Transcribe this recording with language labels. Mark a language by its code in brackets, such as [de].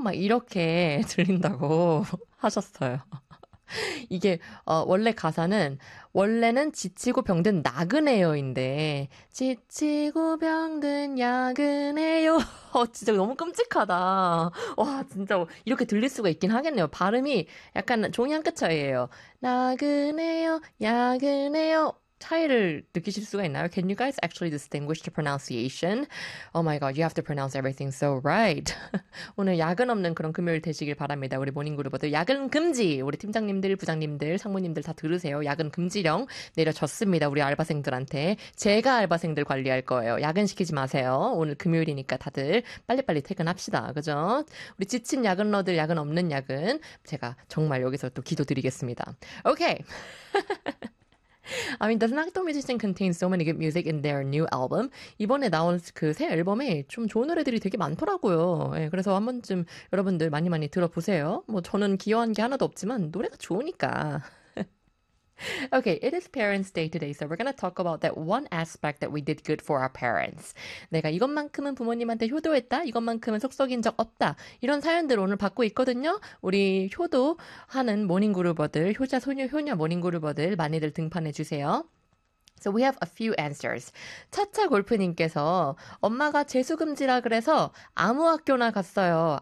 [ko] 막 이렇게 들린다고 하셨어요. 이게, 원래 가사는, 원래는 지치고 병든 나그네요인데, 지치고 병든 야근해요. 진짜 너무 끔찍하다. 와, 진짜 이렇게 들릴 수가 있긴 하겠네요. 발음이 약간 종이 한끗 차이에요. 나그네요, 야근해요. 차이를 느끼실 수가 있나요? [en] Can you guys actually distinguish the pronunciation? Oh my god, you have to pronounce everything so right. [ko] 오늘 야근 없는 그런 금요일 되시길 바랍니다. 우리 모닝그룹들 야근 금지! 우리 팀장님들, 부장님들, 상무님들 다 들으세요. 야근 금지령 내려졌습니다. 우리 알바생들한테. 제가 알바생들 관리할 거예요. 야근 시키지 마세요. 오늘 금요일이니까 다들 빨리빨리 퇴근합시다. 그죠? 우리 지친 야근러들, 야근 없는 야근. 제가 정말 여기서 또 기도드리겠습니다. 오케이! Okay. [en] I mean, doesn't Actor Musician contain so many good music in their new album? [ko] 이번에 나온 그새 앨범에 좀 좋은 노래들이 되게 많더라고요. 예, 그래서 한 번쯤 여러분들 많이 많이 들어보세요. 뭐 저는 기여한 게 하나도 없지만 노래가 좋으니까. [en] Okay, it is Parents' Day today, so we're gonna talk about that one aspect that we did good for our parents. [ko] 내가 이것만큼은 부모님한테 효도했다, 이것만큼은 속썩인 적 없다. 이런 사연들 오늘 받고 있거든요. 우리 효도하는 모닝그루버들, 효자, 소녀, 효녀 모닝그루버들 많이들 등판해 주세요. [en] So we have a few answers. [ko] 차차 골프님께서 엄마가 재수금지라 그래서 아무 학교나 갔어요.